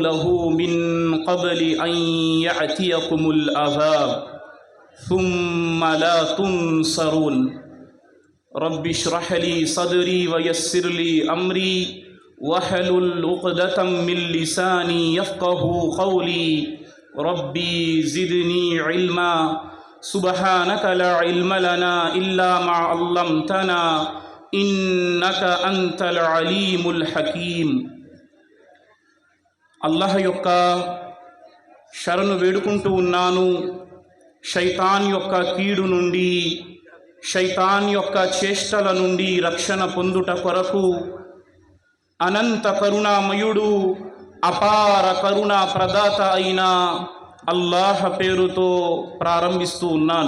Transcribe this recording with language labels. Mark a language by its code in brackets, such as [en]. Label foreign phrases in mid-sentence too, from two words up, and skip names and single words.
[ar] له من قبل أن يأتيكم العذاب ثم لا تنصرون رب اشرح لي صدري ويسر لي أمري واحلل عقدة من لساني يفقه قولي ربي زدني علما سبحانك لا علم لنا إلا ما علمتنا إنك أنت العليم الحكيم. [te] అల్లాహ్ యొక్క శరణు వేడుకుంటూ ఉన్నాను. శైతాన్ యొక్క కీడు నుండి, శైతాన్ యొక్క చేష్టల నుండి రక్షణ పొందుట కొరకు అనంత కరుణామయుడు అపార కరుణ ప్రదాత అయిన అల్లాహ్ పేరుతో ప్రారంభిస్తూ ఉన్నాను.